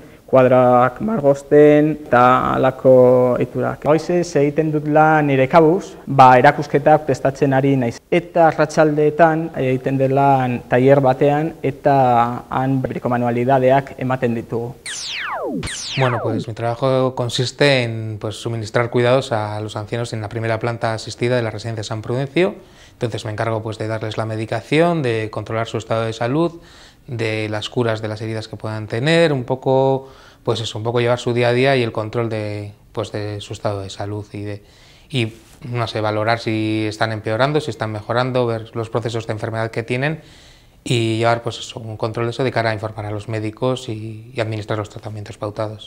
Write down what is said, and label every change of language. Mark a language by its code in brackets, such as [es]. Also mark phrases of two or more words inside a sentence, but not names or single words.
[eu] Kuadrak margosten eta alako eiturak. Goizez egiten dut lan nire kabuz, erakusketak prestatzen ari naiz. Eta arratsaldeetan egiten dut lan tailer batean eta han berriko manualidadeak ematen ditugu. [es] Bueno, pues mi trabajo consiste en suministrar cuidados a los ancianos en la primera planta asistida de la residencia San Prudencio. Entonces me encargo de darles la medicación, de controlar su estado de salud, de las curas de las heridas que puedan tener, un poco llevar su día a día y el control de su estado de salud y no sé, valorar si están empeorando, si están mejorando, ver los procesos de enfermedad que tienen y llevar un control de eso de cara a informar a los médicos y administrar los tratamientos pautados.